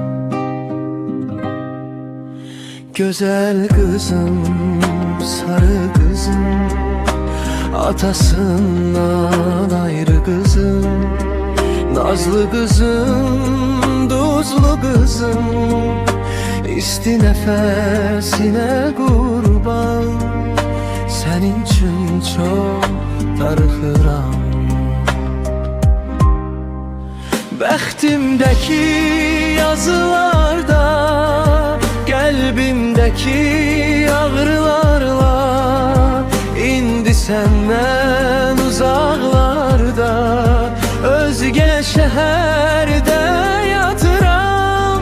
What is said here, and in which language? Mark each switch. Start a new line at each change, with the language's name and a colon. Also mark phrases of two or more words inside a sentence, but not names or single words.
Turkish: Güzel kızım, sarı kızım, atasından ayrı kızım. Nazlı kızım, tuzlu kızım, isti nefesine kurban. Senin için çok darıxıram.
Azerbaijani: Bəxtimdəki yazılarda, qəlbimdəki ağrılarla, indi səndən uzaqlarda, özgə şəhərdə yatıram.